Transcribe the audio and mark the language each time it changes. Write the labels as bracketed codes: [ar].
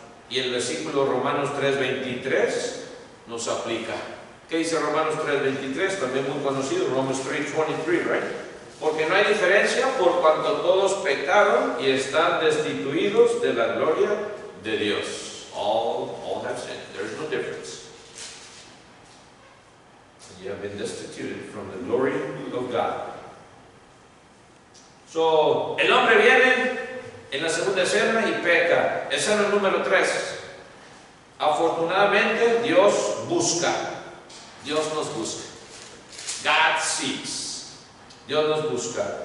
[es] Y el versículo Romanos 3:23 nos aplica. ¿Qué dice Romanos 3:23? También muy conocido, [en] Romans 3:23, right? [es] Porque no hay diferencia por cuanto todos pecaron y están destituidos de la gloria de Dios. [en] All have sinned. There's no difference. You have been destituted from the glory of God. [es] So, el hombre viene en la segunda escena y peca. Escena número 3. Afortunadamente, Dios busca. Dios nos busca. [en] God seeks. [es] Dios nos busca.